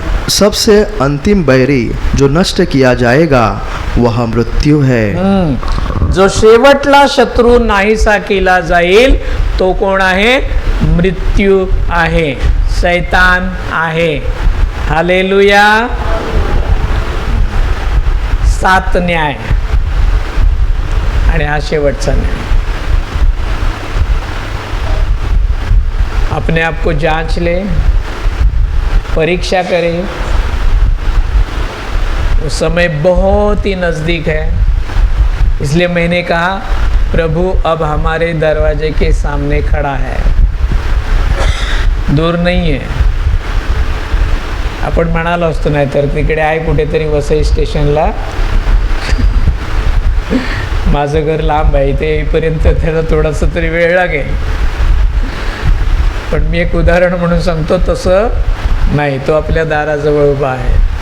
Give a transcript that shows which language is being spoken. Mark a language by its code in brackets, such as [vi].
[hi] सबसे अंतिम बैरी जो नष्ट किया जाएगा वह मृत्यु है. [mr] जो शेवटला शत्रू नाहीसा केला जाईल तो कोण आहे? मृत्यू आहे, शैतान आहे. हालेलुया. 7 न्याय आणि हा शेवटचा न्याय. [hi] अपने आप को जांच ले, परीक्षा करें. वो समय बहुत ही नज़दीक है. इसलिए मैंने कहा प्रभु अब हमारे दरवाजे के सामने खड़ा है, दूर नहीं है. [mr] आपण म्हणालो असतो, नाही तर तिकडे आहे कुठेतरी वसई स्टेशनला, माझं घर लांब आहे, इथे येईपर्यंत त्याला थोडासा तरी वेळ लागेल. पण मी एक उदाहरण म्हणून सांगतो, तसं नाही, तो आपल्या दाराजवळ उभा आहे.